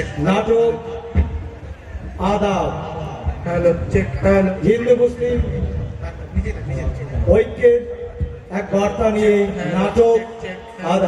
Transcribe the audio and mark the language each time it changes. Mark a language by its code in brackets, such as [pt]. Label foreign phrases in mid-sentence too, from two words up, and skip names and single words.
[bn] নাটক আদাব, [en] hello, check, hello, [bn] হিন্দু মুসলিম ঐক্যের এক বার্তা নিয়ে নাটক আদাব।